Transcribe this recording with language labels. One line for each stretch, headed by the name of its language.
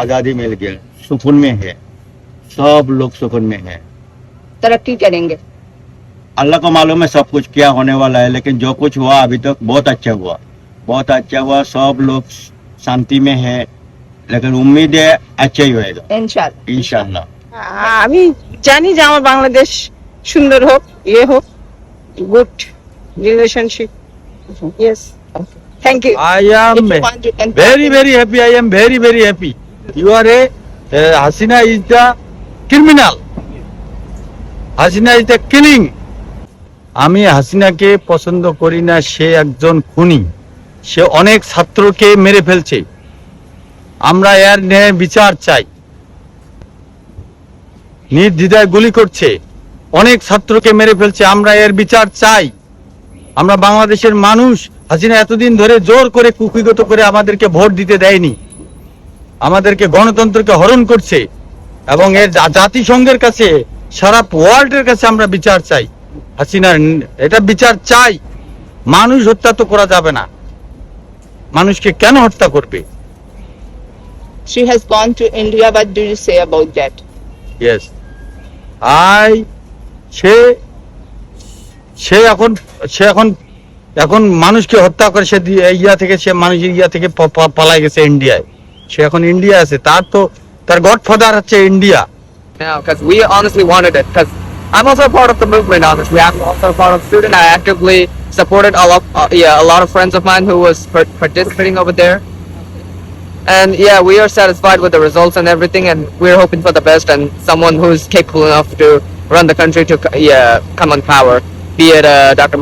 Hindi: आजादी मिल गया, सुकून में है, सब लोग सुकून में है। तरक्की करेंगे। अल्लाह को मालूम है सब कुछ क्या होने वाला है, लेकिन जो कुछ हुआ अभी तक बहुत अच्छा हुआ, बहुत अच्छा हुआ। सब लोग शांति में है, लेकिन उम्मीद है अच्छा ही होएगा इंशाल्लाह इंशाल्लाह।
Bangla: আমি জানি যে আমার বাংলাদেশ সুন্দর হোক, ইয়ে হোক,
English: Good relationship. Yes, thank you. I am If you want, you can very very happy. I am very very happy. You are a Hasina is the criminal. Hasina is the killing.
Bangla: আমি হাসিনাকে পছন্দ করি না, সে একজন খুনি। সে অনেক ছাত্রকে মেরে ফেলছে। আমরা এর ন্যায় বিচার চাই। নির্দ্বিধায় গুলি করছে, অনেক ছাত্রকে মেরে ফেলছে, আমরা এর বিচার চাই। আমরা বাংলাদেশের মানুষ, হাসিনা এতদিন ধরে জোর করে কুক্ষিগত করে আমাদেরকে ভোট দিতে দেয়নি, আমাদেরকে গণতন্ত্রকে হরণ করছে এবং এর জাতিসংঘের কাছে, সারা ওয়ার্ল্ডের কাছে আমরা বিচার চাই। হাসিনার এটা বিচার চাই। মানুষ হত্যা তো করা যাবে না, মানুষকে কেন হত্যা করবে?
English: She has gone to India. What do you say about that?
Bangla: Yes, সে সে এখন সে এখন এখন মানুষকে হত্যা করে, সে ইয়া থেকে, সে মানুষের ইয়া থেকে পালাই গেছে ইন্ডিয়ায়। সে এখন ইন্ডিয়া আছে, তার গডফাদার হচ্ছে India.
English: Now, because we honestly wanted it. Because I'm also a part of the movement. Honestly, I'm also a part of student. I actively supported a lot of friends of mine who was participating over there. And yeah, we are satisfied with the results and everything, and we're hoping for the best and someone who's capable enough to run the country to come on power. Be it Dr.